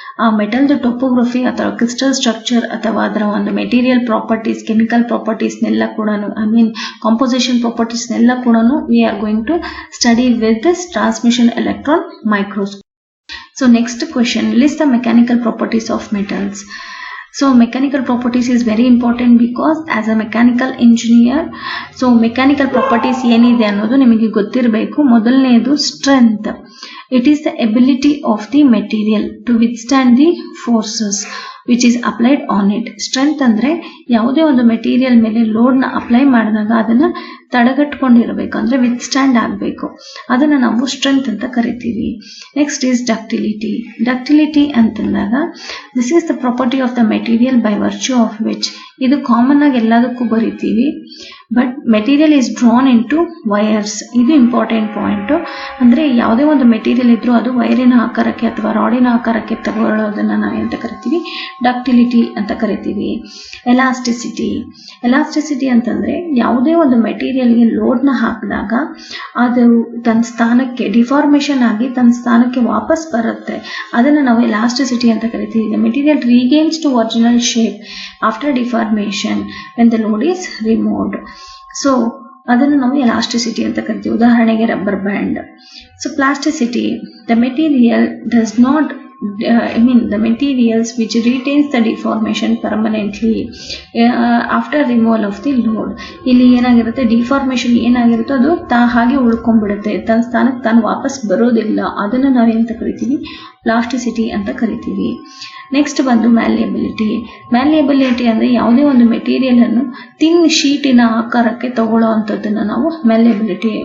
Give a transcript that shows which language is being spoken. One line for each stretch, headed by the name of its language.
Kannada: ಆ ಮೆಟಲ್ದ ಟೋಪೋಗ್ರಫಿ ಅಥವಾ crystal structure ಅಥವಾ ಅದರ ಒಂದು ಮೆಟೀರಿಯಲ್ ಪ್ರಾಪರ್ಟೀಸ್, ಕೆಮಿಕಲ್ ಪ್ರಾಪರ್ಟೀಸ್ನೆಲ್ಲ ಕೂಡ ಕಾಂಪೋಸಿಷನ್ ಪ್ರಾಪರ್ಟೀಸ್ನೆಲ್ಲ ಕೂಡ
English: We are going to study with this transmission electron microscope. So next question, list the mechanical properties of metals. So mechanical properties is very important because as a mechanical engineer, so mechanical properties
Kannada: ಏನಿದೆ ಅನ್ನೋದು ನಿಮಗೆ ಗೊತ್ತಿರಬೇಕು.
English: ಮೊದಲನೇದು strength. It is the ability of the material to withstand the forces which is applied on it.
Kannada: Strength ಅಂದ್ರೆ ಯಾವುದೇ ಒಂದು material ಮೇಲೆ load ನ ಅಪ್ಲೈ ಮಾಡಿದಾಗ ಅದನ್ನ ತಡೆಗಟ್ಕೊಂಡಿರಬೇಕು, ಅಂದ್ರೆ ವಿತ್ಸ್ಟ್ಯಾಂಡ್ ಆಗಬೇಕು. ಅದನ್ನ ನಾವು ಸ್ಟ್ರೆಂತ್ ಅಂತ ಕರಿತೀವಿ. Next is ductility.
English: ductility ಅಂತಂದಾಗ this is the property of the material by virtue of which,
Kannada: ಇದು ಕಾಮನ್ ಆಗಿ ಎಲ್ಲದಕ್ಕೂ ಬರೀತೀವಿ,
English: But material is drawn into wires.
Kannada: ಇದು ಇಂಪಾರ್ಟೆಂಟ್ ಪಾಯಿಂಟ್. ಅಂದ್ರೆ ಯಾವುದೇ ಒಂದು ಮೆಟೀರಿಯಲ್ ಇದ್ರೂ ಅದು ವೈರಿನ ಆಕಾರಕ್ಕೆ ಅಥವಾ ರಾಡಿನ ಆಕಾರಕ್ಕೆ ತಗೊಳ್ಳೋದನ್ನ ನಾವೇಂತ ಕರಿತೀವಿ, ಡಕ್ಟಿಲಿಟಿ ಅಂತ ಕರಿತೀವಿ. ಎಲಾಸ್ಟಿಸಿಟಿ. ಎಲಾಸ್ಟಿಸಿಟಿ ಅಂತಂದ್ರೆ ಯಾವುದೇ ಒಂದು ಮೆಟೀರಿಯಲ್ಗೆ ಲೋಡ್ನ ಹಾಕಿದಾಗ ಅದು ತನ್ನ ಸ್ಥಾನಕ್ಕೆ ಡಿಫಾರ್ಮೇಶನ್ ಆಗಿ ತನ್ನ ಸ್ಥಾನಕ್ಕೆ ವಾಪಸ್ ಬರುತ್ತೆ. ಅದನ್ನು ನಾವು ಎಲಾಸ್ಟಿಸಿಟಿ ಅಂತ ಕರಿತೀವಿ.
English: The material regains to original shape after deformation when the load is removed.
Kannada: So ಅದನ್ನು ನಾವು ಎಲಾಸ್ಟಿಸಿಟಿ ಅಂತ ಕರಿತೀವಿ. ಉದಾಹರಣೆಗೆ rubber band.
English: So plasticity, the material does not the materials which retains the deformation permanently after removal of the load.
Kannada: ಇಲ್ಲಿ ಏನಾಗಿರುತ್ತೆ, deformation ಏನಾಗಿರುತ್ತೋ ಅದು ಹಾಗೆ ಉಳ್ಕೊಂಡ್ಬಿಡುತ್ತೆ, ತನ್ನ ಸ್ಥಾನಕ್ಕೆ ತಾನು ವಾಪಸ್ ಬರೋದಿಲ್ಲ. ಅದನ್ನು ನಾವೇಂತ ಕರಿತೀವಿ, ಪ್ಲಾಸ್ಟಿಸಿಟಿ ಅಂತ ಕರಿತೀವಿ. ನೆಕ್ಸ್ಟ್ ಬಂದು ಮ್ಯಾಲಿಯಬಿಲಿಟಿ. ಮ್ಯಾಲಿಯಬಿಲಿಟಿ ಅಂದ್ರೆ ಯಾವುದೇ ಒಂದು ಮೆಟೀರಿಯಲ್ ಅನ್ನು ಥಿನ್ ಶೀಟಿನ ಆಕಾರಕ್ಕೆ ತಗೊಳ್ಳೋ ಅಂಥದ್ದನ್ನು ನಾವು ಮ್ಯಾಲಿಯಬಿಲಿಟಿ.